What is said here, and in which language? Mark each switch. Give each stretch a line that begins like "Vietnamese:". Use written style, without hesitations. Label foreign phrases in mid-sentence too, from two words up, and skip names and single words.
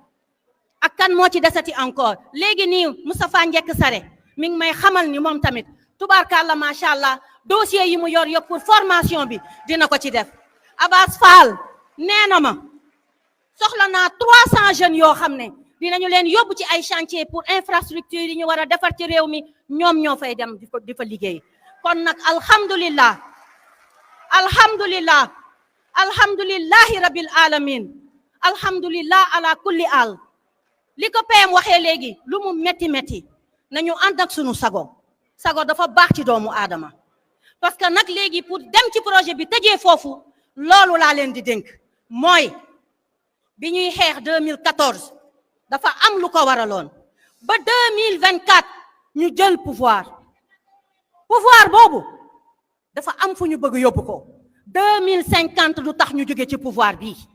Wolof: ak kan moo ci desati encore léegi nii Moustapha Njekk Sare mi ngi may xamal ni moom tamit tubaarkàlla
Arabic: ما شاء الله
Wolof: dossier yi mu yor yëpp
French: pour formation
Wolof: bi dina ko ci def. Abbas Fall nee na ma soxla naa 300 jeunes yoo xam ne dinañu leen yóbbu ci ay chantier
French: pour infrastructure
Wolof: yi ñu war a defar ci réew mi ñoom ñoo fay dem di fa liggéey. kon nag
Arabic: الحمد لله الحمد لله الحمد لله رب العالمين الحمد لله على كل ال.
Wolof: li ko PM waxee léegi lu mu métti métti nañu ànd ak sunu sago dafa baax ci doomu aadama
French: parce que
Wolof: nag léegi pour dem ci projet bi tëjee foofu loolu laa leen di dénk mooy bi ñuy xeex 2014 dafa am lu ko waraloon ba 2024 ñu jël pouvoir boobu dafa am fu ñu bëgg yóbbu ko 2050 du tax ñu jóge ci pouvoir bii.